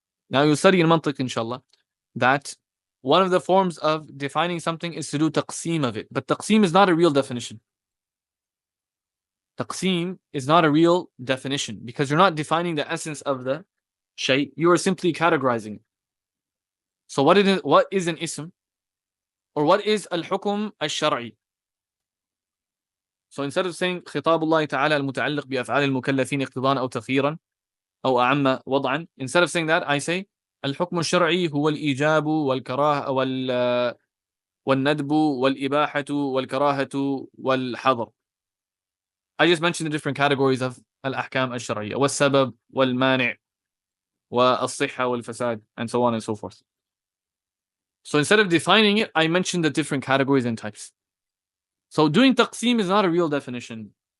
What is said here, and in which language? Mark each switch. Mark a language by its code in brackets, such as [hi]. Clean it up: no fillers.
[en] Now you'll study in mantiq, inshallah, that one of the forms of defining something is to do taqseem of it. But taqseem is not a real definition. Taqseem is not a real definition because you're not defining the essence of the shay, you are simply categorizing it. So what is an ism? Or what is al-hukm al-shar'i? So instead of saying [ar] خطاب الله تعالى المتعلق بأفعال المكلفين اقتضاء أو تخييرا أو أعم وضعا, [en] instead of saying that, I say [ar] الحكم الشرعي هو الإيجاب والكراهة والندب والإباحة والكراهة والحظر. [en] I just mentioned the different categories of al-ahkam al-shar'iyya, [ar] والسبب والمانع والصحة والفساد, [en] and so on and so forth. So instead of defining it, I mentioned the different categories and types. So doing taqseem is not a real definition.